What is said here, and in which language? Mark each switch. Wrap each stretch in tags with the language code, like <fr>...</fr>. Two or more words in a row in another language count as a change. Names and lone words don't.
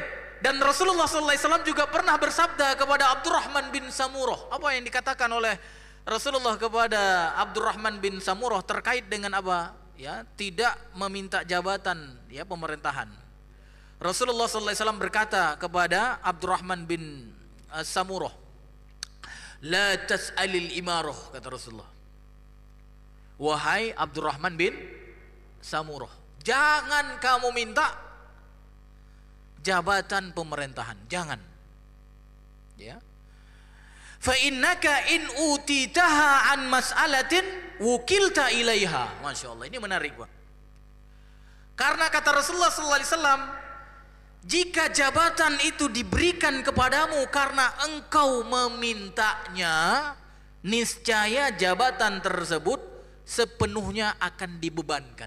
<id>Dan Rasulullah SAW juga pernah bersabda kepada Abdurrahman bin Samurah. Apa yang dikatakan oleh Rasulullah kepada Abdurrahman bin Samurah terkait dengan apa? Ya, tidak meminta jabatan ya pemerintahan. Rasulullah SAW berkata kepada Abdurrahman bin Samurah,</id> <ar>لا تسأل الإمارة,</ar> <id>kata Rasulullah. Wahai Abdurrahman bin Samurah, jangan kamu minta jabatan pemerintahan, jangan. Ya.</id> <ar>فإنك إن أوتيتها عن مسألة وكلت إليها. ما شاء الله,</ar> <id>ini menarik Pak. Karena kata Rasulullah SAW, jika jabatan itu diberikan kepadamu karena engkau memintanya, niscaya jabatan tersebut sepenuhnya akan dibebankan.</id>